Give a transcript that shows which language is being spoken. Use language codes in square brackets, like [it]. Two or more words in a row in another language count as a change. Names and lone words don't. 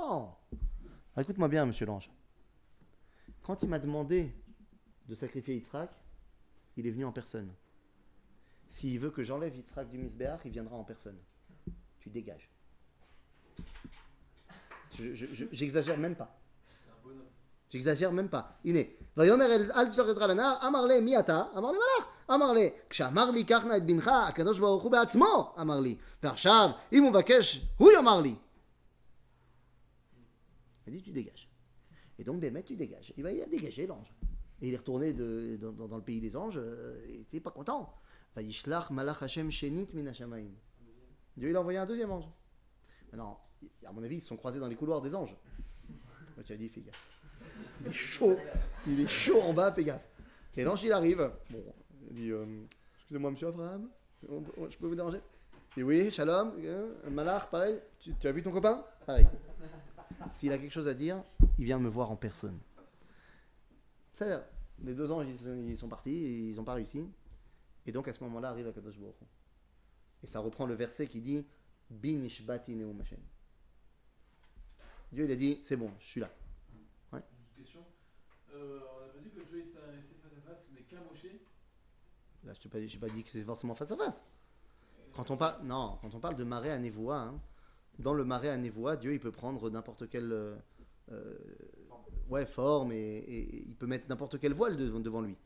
[fr] Alors écoute-moi bien, monsieur l'ange. Quand il m'a demandé de sacrifier Yitzhak, il est venu en personne. S'il veut que j'enlève Yitzhak du Misbéach, il viendra en personne. Tu dégages. J'exagère même pas. C'est un bonhomme. J'exagère même pas. [he] הנה, ויאמר אל תשחט לנער, אמר לי מי אתה? אמר לי מלאך. אמר לי, כשאמר לי קח נא את בנך, הקדוש ברוך הוא בעצמו אמר לי. ועכשיו, אם הוא מבקש, הוא יאמר לי. [fr] Il a dit tu dégages. Et donc Bémet tu dégages. Il a dégagé l'ange. Et il est retourné dans le pays des anges, il était pas content. [he] וישלח מלאך ה' שנית מן השמים. [fr] Dieu il a envoyé un deuxième ange. Maintenant, à mon avis, ils se sont croisés dans les couloirs des anges. Moi, tu as dit, fais gaffe. Il est chaud en bas, fais gaffe. Et l'ange, il arrive. Bon, il dit, excusez-moi, monsieur Abraham, je peux vous déranger? Il dit, oui, [he] שלום, מלאך, [fr] pareil. Tu as vu ton copain? Pareil. S'il a quelque chose à dire, il vient me voir en personne. C'est-à-dire, les deux anges, ils sont partis, ils n'ont pas réussi. Et donc, à ce moment-là, arrive Akadosh Baruch Hu. Et ça reprend le verset qui dit [he] בי נשבעתי נאם ה. [fr] Dieu, il a dit, c'est bon, je suis là. Une question. On n'a pas dit que Dieu s'est resté face à face, mais qu'à Moshe. Là, je n'ai pas dit que c'est forcément face à face. Quand on parle de marée à Névoa, hein, dans le marais à Névoa, Dieu, il peut prendre n'importe quelle forme et il peut mettre n'importe quel voile devant lui.